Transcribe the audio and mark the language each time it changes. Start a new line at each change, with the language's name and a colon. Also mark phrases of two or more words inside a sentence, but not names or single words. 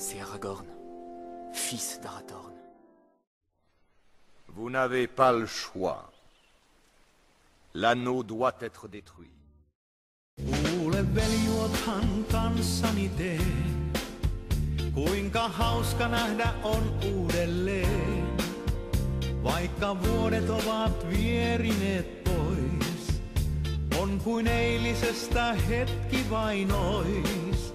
French: C'est Aragorn, fils d'Arathorn. Vous n'avez pas le choix. L'anneau doit être détruit.
Finnish: Kuule veljuothan kanssani tee, kuinka hauska nähdä on uudelleen. Vaikka vuodet ovat vierineet pois, on kuin eilisestä hetki vain ois.